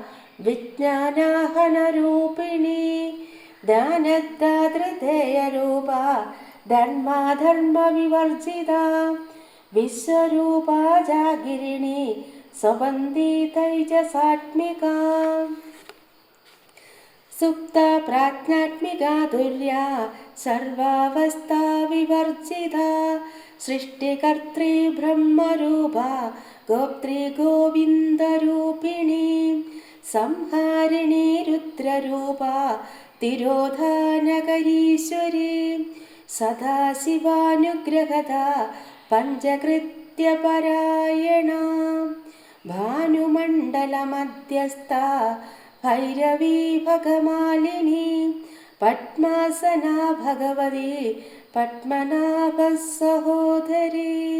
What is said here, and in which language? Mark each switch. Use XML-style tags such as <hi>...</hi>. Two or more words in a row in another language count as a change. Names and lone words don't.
<sa>विज्ञानाहनरूपिणी दानदातृतेयरूपा धर्माधर्मविवर्जिता विश्वरूपा जागिरिणी स्वबन्दी तैजसात्मिका सुप्ता प्राज्ञात्मिका तुर्या सर्वावस्था विवर्जिता सृष्टिकर्त्री ब्रह्मरूपा गोप्त्री गोविन्दरूपिणी സംഹാരിണീ രുദ്രരൂപ തിരോധാനകരീശ്വരി സദാശിവാനുഗ്രഹത പഞ്ചകൃത്യപരായണ ഭാനുമണ്ഡലമധ്യസ്ഥ ഭൈരവീ ഭഗമാലിനി പത്മാസനാ ഭഗവതി പത്മനാഭ സഹോദരി</sa>